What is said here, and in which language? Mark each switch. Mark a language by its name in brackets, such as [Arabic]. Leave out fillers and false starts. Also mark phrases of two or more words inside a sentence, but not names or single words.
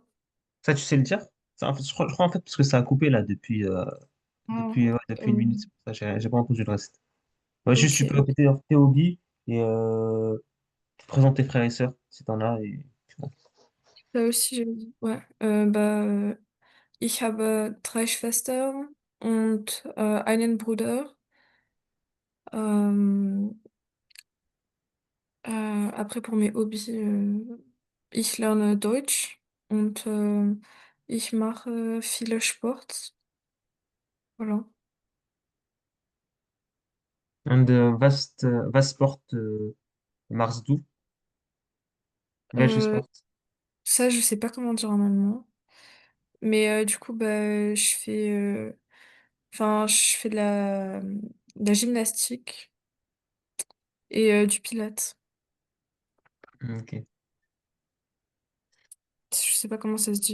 [French] Ça, tu sais le dire? Ça, en fait, je crois en fait parce que ça a coupé là Ah, ouais, depuis une euh, minute. C'est pour ça que j'ai pas entendu le reste. Ouais, juste tu peux ok. répéter tes hobbies et tu présentes tes frères et sœurs si t'en as et c'est bon. Ça aussi, j'avais dit. Ouais. Bah, [German] ich habe drei Schwestern und einen Bruder. Ähm, [French] Après, pour mes hobbies, [German] ich lerne Deutsch und ich mache viele Sport. [French] Voilà. [German] Und was Sport machst du? Welchen Euh, Sport? [French] Ça, je sais pas comment dire en allemand. Mais du coup, bah, enfin, je fais de la gymnastique et du pilates. Ok. Je sais pas comment ça se dit.